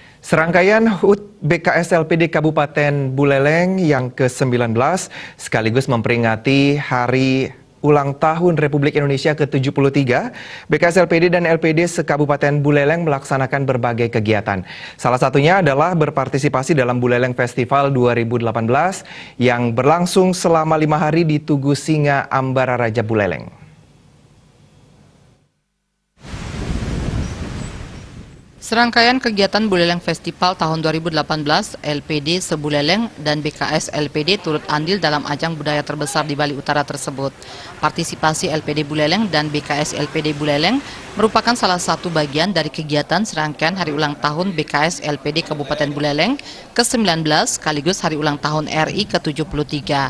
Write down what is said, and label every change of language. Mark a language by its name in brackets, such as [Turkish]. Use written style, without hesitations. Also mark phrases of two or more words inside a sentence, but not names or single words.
[Indonesian] Serangkaian HUT BKS LPD Kabupaten Buleleng yang ke-19 sekaligus memperingati Hari Ulang Tahun Republik Indonesia ke-73, BKS LPD dan LPD se-Kabupaten Buleleng melaksanakan berbagai kegiatan. Salah satunya adalah berpartisipasi dalam Buleleng Festival 2018 yang berlangsung selama 5 hari di Tugu Singa, Ambara Raja Buleleng. Serangkaian kegiatan Buleleng Festival tahun 2018, LPD se-Buleleng dan BKS LPD turut andil dalam ajang budaya terbesar di Bali Utara tersebut. Partisipasi LPD Buleleng dan BKS LPD Buleleng merupakan salah satu bagian dari kegiatan serangkaian Hari Ulang Tahun BKS LPD Kabupaten Buleleng ke-19 sekaligus Hari Ulang Tahun RI ke-73.